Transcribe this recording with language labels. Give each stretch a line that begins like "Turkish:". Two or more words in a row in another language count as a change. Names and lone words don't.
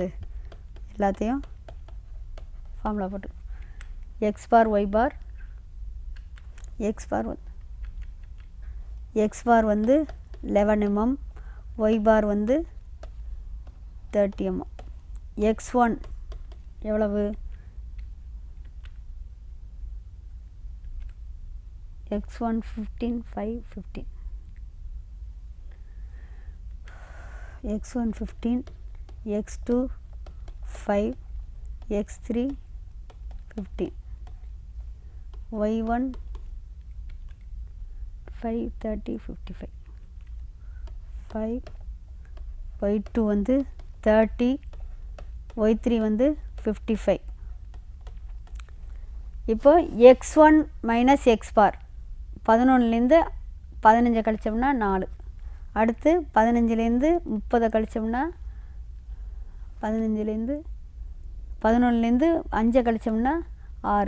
Tamil: எல்லாத்தையும் ஃபார்முலா போட்டு
English: x bar y bar, x bar
Tamil: வந்து 11 mm,
English: y bar
Tamil: வந்து 30 mm. x1 எவ்வளவு? x1 15 5 15, x1 15, x2 5, x3 15, y1 5 30 55, 5 y2 வந்து 30, y3 வந்து 55. இப்போ
English: x1 minus x bar
Tamil: 11லேருந்து 15 கழிச்சோம்னா 4. அடுத்து 15லேருந்து 30 கழிச்சோம்னா 11லேருந்து 5 கழிச்சோம்னா 6.